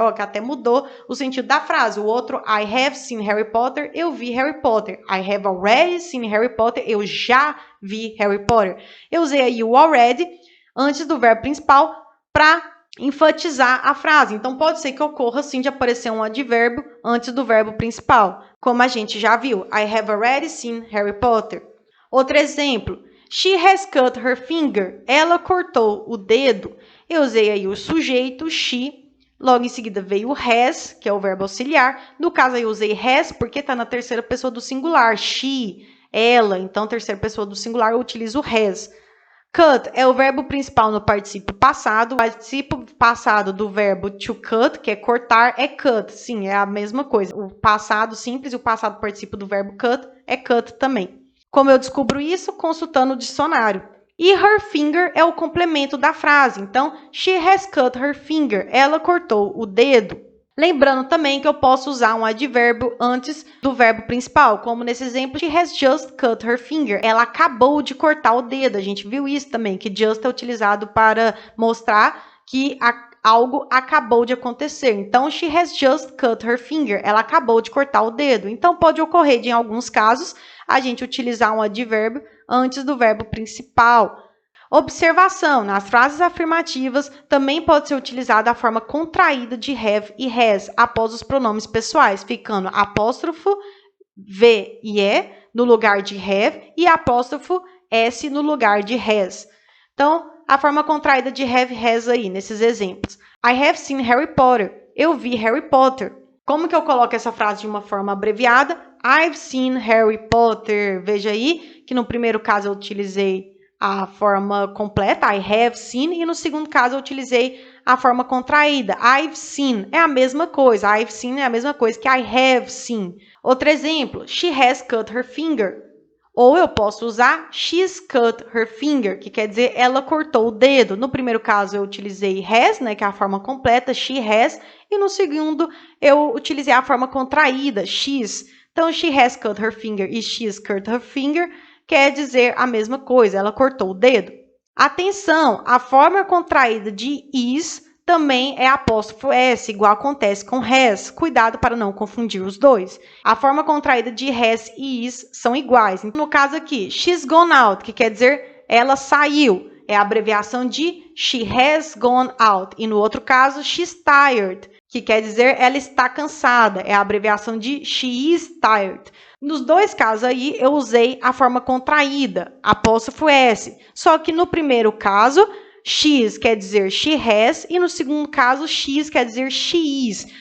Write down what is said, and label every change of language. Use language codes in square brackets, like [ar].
[pt] Ó, que até mudou o sentido da frase. O outro, [en] I have seen Harry Potter. [pt] Eu vi Harry Potter. [en] I have already seen Harry Potter. [pt] Eu já vi Harry Potter. Eu usei aí o already antes do verbo principal para enfatizar a frase. Então, pode ser que ocorra, sim, de aparecer um advérbio antes do verbo principal, como a gente já viu. [en] I have already seen Harry Potter. [pt] Outro exemplo. [en] She has cut her finger. [pt] Ela cortou o dedo. Eu usei aí o sujeito, she. Logo em seguida veio o has, que é o verbo auxiliar. No caso, aí eu usei has porque está na terceira pessoa do singular. She, ela. Então, terceira pessoa do singular, eu utilizo o has. Cut é o verbo principal no particípio passado. O particípio passado do verbo to cut, que é cortar, é cut. Sim, é a mesma coisa. O passado simples e o passado particípio do verbo cut é cut também. Como eu descubro isso? Consultando o dicionário. E her finger é o complemento da frase. [en] Então, she has cut her finger. [pt] Ela cortou o dedo. Lembrando também que eu posso usar um advérbio antes do verbo principal, como nesse exemplo, [en] she has just cut her finger. [pt] Ela acabou de cortar o dedo. A gente viu isso também, que just é utilizado para mostrar que algo acabou de acontecer. [en] Então, she has just cut her finger. [pt] Ela acabou de cortar o dedo. Então, pode ocorrer de, em alguns casos, a gente utilizar um advérbio antes do verbo principal. Observação: nas frases afirmativas também pode ser utilizada a forma contraída de have e has após os pronomes pessoais, ficando apóstrofo V e E no lugar de have e apóstrofo S no lugar de has. Então, a forma contraída de have has aí, nesses exemplos. [en] I have seen Harry Potter. [pt] Eu vi Harry Potter. Como que eu coloco essa frase de uma forma abreviada? [en] I've seen Harry Potter. [pt] Veja aí que no primeiro caso eu utilizei a forma completa, [en] I have seen, [pt] e no segundo caso eu utilizei a forma contraída, [en] I've seen. [pt] É a mesma coisa, [en] I've seen [pt] é a mesma coisa que [en] I have seen. [pt] Outro exemplo, [en] she has cut her finger. [pt] Ou eu posso usar [en] she's cut her finger, [pt] que quer dizer ela cortou o dedo. No primeiro caso eu utilizei has, né, que é a forma completa, she has, e no segundo eu utilizei a forma contraída, she's. Então, [en] she has cut her finger [pt] e [en] she's cut her finger [pt] quer dizer a mesma coisa, ela cortou o dedo. Atenção, a forma contraída de is também é apóstrofo S, igual acontece com has. Cuidado para não confundir os dois. A forma contraída de has e is são iguais. No caso aqui, [en] she's gone out, [pt] que quer dizer ela saiu. É a abreviação de [en] she has gone out. [pt] E no outro caso, [en] she's tired, [pt] que quer dizer ela está cansada. É a abreviação de [en] she is tired. [pt] Nos dois casos aí, eu usei a forma contraída, apóstrofo S. Só que no primeiro caso, she's quer dizer she has, e no segundo caso, she's quer dizer she is.